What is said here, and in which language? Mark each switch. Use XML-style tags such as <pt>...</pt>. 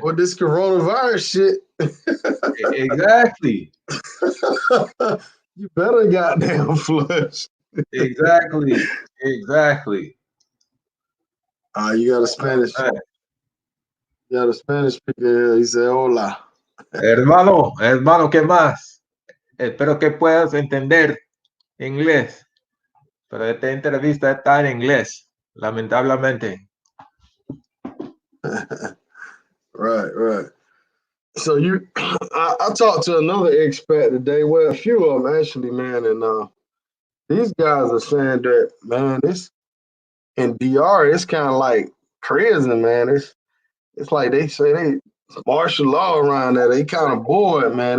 <en>With this coronavirus shit. Exactly. You better goddamn flush. Exactly. Exactly. You got a Spanish. Man. You got a Spanish speaker here. He said, "Hola."</en> <es>Hermano, ¿qué más? Espero que puedas entender inglés, pero esta entrevista está en inglés, lamentablemente.</es> <en>Right. So I talked to another expat today. Well, a few of them actually, man, and these guys are saying that, man, this in DR, it's kind of like prison, man. It's like they say they martial law around there. They kind of bored, man.</en>